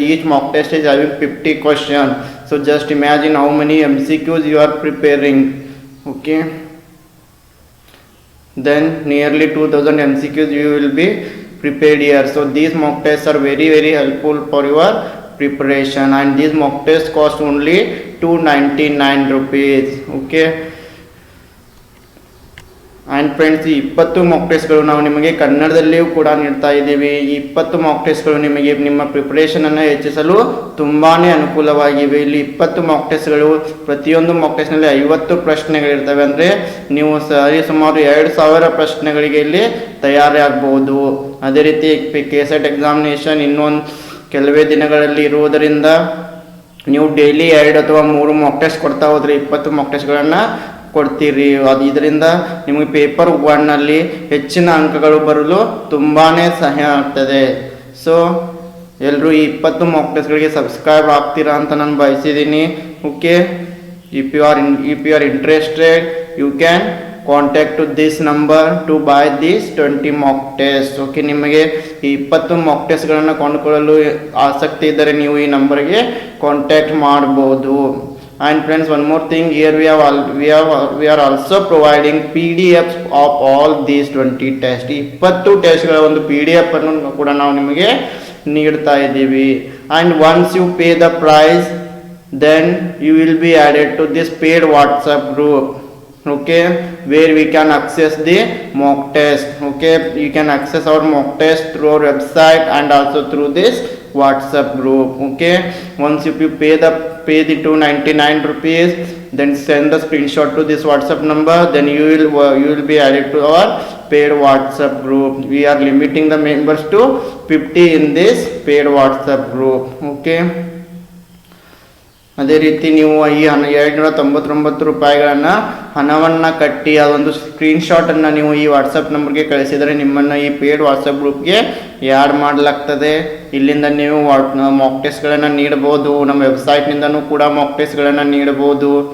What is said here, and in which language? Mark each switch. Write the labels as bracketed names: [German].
[English] Each mock test is having 50 questions. So just imagine how many MCQs you are preparing. Okay, then nearly 2000 MCQs you will be prepared here. So these mock tests are very helpful for your preparation, and these mock tests cost only 299 rupees. Okay, and friends, [Kannada] ಈ 20 Mach ಟೆಸ್ಟ್ಗಳು ನಾವು ನಿಮಗೆ ಕನ್ನಡದಲ್ಲಿಯೂ ಕೂಡ ನೀಡ್ತಾ ಇದ್ದೀವಿ. ಈ 20 Mach ಟೆಸ್ಟ್ಗಳು ನಿಮಗೆ ನಿಮ್ಮ ಪ್ರಿಪರೇಷನನ್ನು ಹೆಚ್ಚಿಸಲು ತುಂಬಾ ಅನುಕೂಲವಾಗಿವೆ. ಇಲ್ಲಿ 20 ಮಾಕ್ ಟೆಸ್ಟ್ಗಳು, ಪ್ರತಿಯೊಂದು ಮಾಕ್ ಟೆಸ್ಟ್ನಲ್ಲಿ 50 ಪ್ರಶ್ನೆಗಳಿರ್ತವೆ. ಅಂದರೆ ನೀವು ಸುಮಾರು 2000 ಪ್ರಶ್ನೆಗಳಿಗೆ ಇಲ್ಲಿ ತಯಾರಿ ಆಗ್ಬೋದು. ಅದೇ ರೀತಿ KSET ಎಕ್ಸಾಮಿನೇಷನ್ ಇನ್ನೊಂದು ಕೆಲವೇ ದಿನಗಳಲ್ಲಿ ಇರುವುದರಿಂದ ನೀವು ಡೈಲಿ 2 ಅಥವಾ 3 ಮಾಕ್ ಟೆಸ್ಟ್ ಕೊಡ್ತಾ ಹೋದರೆ 20 ಮಾಕ್ ಟೆಸ್ಟ್ಗಳನ್ನು ಕೊಡ್ತೀರಿ. ಇದರಿಂದ ನಿಮಗೆ ಪೇಪರ್ 1ನಲ್ಲಿ ಹೆಚ್ಚಿನ ಅಂಕಗಳು ಬರಲು ತುಂಬಾ ಸಹಾಯ ಆಗ್ತದೆ. ಸೊ ಎಲ್ಲರೂ ಈ 20 ಮಾಕ್ ಟೆಸ್ಟ್ಗಳಿಗೆ ಸಬ್ಸ್ಕ್ರೈಬ್ ಆಗ್ತೀರಾ ಅಂತ ನಾನು ಬಯಸಿದ್ದೀನಿ. [English] Okay, if you are interested you can contact to this number to buy this 20 mock test. [Kannada] Okay, ನಿಮಗೆ ಈ 20 ಮಾಕ್ ಟೆಸ್ಟ್ಗಳನ್ನು ಕೊಂಡುಕೊಳ್ಳಲು ಆಸಕ್ತಿ ಇದ್ದರೆ ನೀವು ಈ ನಂಬರ್ಗೆ ಕಾಂಟ್ಯಾಕ್ಟ್ ಮಾಡ್ಬೋದು. [English] And friends, one more thing, here we are also providing PDFs of all these 20 tests. [Kannada] 20 ಟೆಸ್ಟ್ಗಳ ಒಂದು PDF ಅನ್ನು ಕೂಡ ನಾವು ನಿಮಗೆ ನೀಡ್ತಾ ಇದ್ದೀವಿ. [English] And once you pay the price, then you will be added to this paid WhatsApp group. Okay, where we can access the mock test. Okay, you can access our mock test through our website and also through this WhatsApp group. Okay, once you pay the 299 rupees, then send the screenshot to this WhatsApp number, then you will be added to our paid WhatsApp group. We are limiting the members to 50 in this paid WhatsApp group. [Kannada] Okay, ಅದೇ ರೀತಿ ನೀವು ಈ 299 ರೂಪಾಯಿಗಳನ್ನು ಹಣವನ್ನು ಕಟ್ಟಿ ಅದೊಂದು ಸ್ಕ್ರೀನ್ಶಾಟನ್ನು ನೀವು ಈ ವಾಟ್ಸಪ್ ನಂಬರ್ಗೆ ಕಳಿಸಿದರೆ ನಿಮ್ಮನ್ನು ಈ ಪೇಡ್ ವಾಟ್ಸಪ್ ಗ್ರೂಪ್ಗೆ ಆ್ಯಡ್ ಮಾಡಲಾಗ್ತದೆ. ಇಲ್ಲಿಂದ ನೀವು ಮಾಕ್ ಟೆಸ್ಟ್ಗಳನ್ನು ನೀಡಬಹುದು. ನಮ್ಮ ವೆಬ್ಸೈಟ್ನಿಂದನೂ ಕೂಡ ಮಾಕ್ ಟೆಸ್ಟ್ಗಳನ್ನು ನೀಡಬಹುದು.